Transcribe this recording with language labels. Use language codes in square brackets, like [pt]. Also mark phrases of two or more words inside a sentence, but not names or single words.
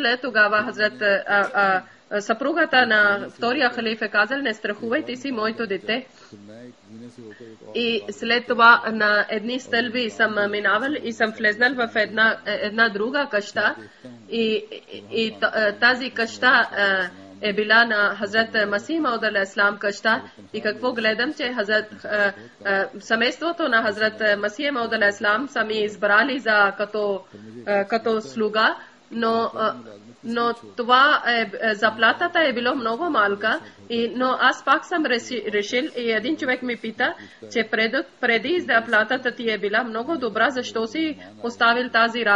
[bg] Тогава Хазрат съпругата на втория халиф е казал, не страхувайте си моето дете. И след това на едни стълби съм минавал и съм влезнал в една друга къща и тази къща е била на Хазрат Масих Мауд [ar] عليه السلام [bg] къща. И какво гледам, че семейството на Хазрат Масих Мауд [ar] عليه السلام [bg] са ми избрали като слуга, но това заплатата е било много малка, но аз пак съм решил и един човек ми пита, че преди заплатата ти е била много добра, защо си поставил тази работа.